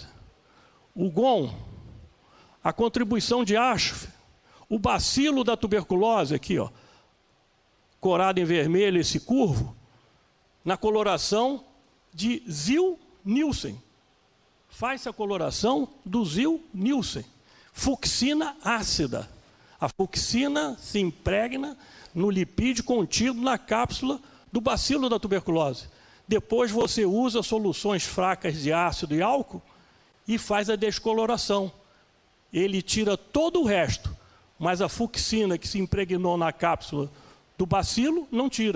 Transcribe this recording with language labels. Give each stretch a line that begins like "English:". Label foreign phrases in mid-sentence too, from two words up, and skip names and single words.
Portuguese: O GON, a contribuição de Ashf, o bacilo da tuberculose, aqui, ó, corado em vermelho, esse curvo, na coloração de Ziehl-Neelsen. Faz-se a coloração do Ziehl-Neelsen. Fucsina ácida. A fucsina se impregna no lipídio contido na cápsula do bacilo da tuberculose. Depois você usa soluções fracas de ácido e álcool e faz a descoloração. Ele tira todo o resto, mas a fucsina que se impregnou na cápsula do bacilo não tira.